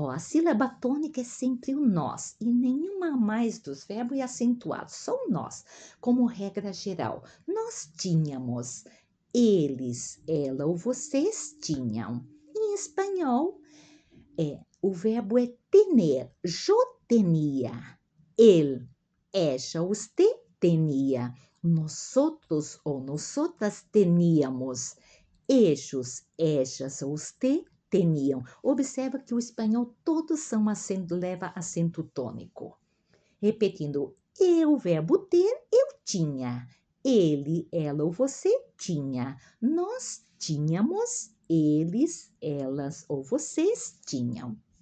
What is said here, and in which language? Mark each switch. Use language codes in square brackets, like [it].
[pt] Ó, a sílaba tônica é sempre o nós e nenhuma mais dos verbos é acentuado, só o nós, como regra geral. Nós tínhamos, eles, ela ou vocês tinham. Em espanhol, o verbo é tener. [es] Yo tenía, él, ella, usted tenía, nosotros ou nosotras teníamos, ellos, ellas ou usted teniam. [pt] Observa que o espanhol todos leva acento tônico. Repetindo, o verbo ter, eu tinha. Ele, ela ou você tinha. Nós tínhamos, eles, elas ou vocês tinham.